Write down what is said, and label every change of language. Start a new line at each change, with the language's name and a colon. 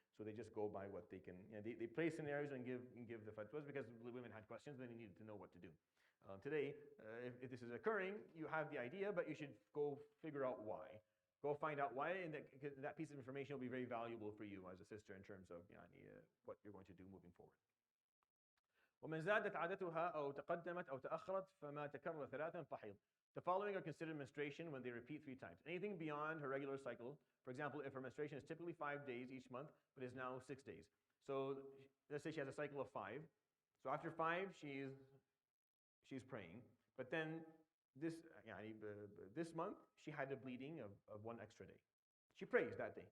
English: So they just go by what they can. They play scenarios and give the fatwas, because the women had questions and they needed to know what to do. Today, if this is occurring, you have the idea, but you should go figure out why. Go find out why, and that piece of information will be very valuable for you as a sister in terms of what you're going to do moving forward.
Arabic: ومن زادت عادتها أو تقدمت أو تأخرت فما تكرر ثلاثا فحيض.
English: The following are considered menstruation when they repeat 3 times. Anything beyond her regular cycle, for example, if her menstruation is typically 5 days each month, but is now 6 days. So let's say she has a cycle of 5. So after 5, she's praying. But then this month, she had a bleeding of 1 extra day. She prays that day.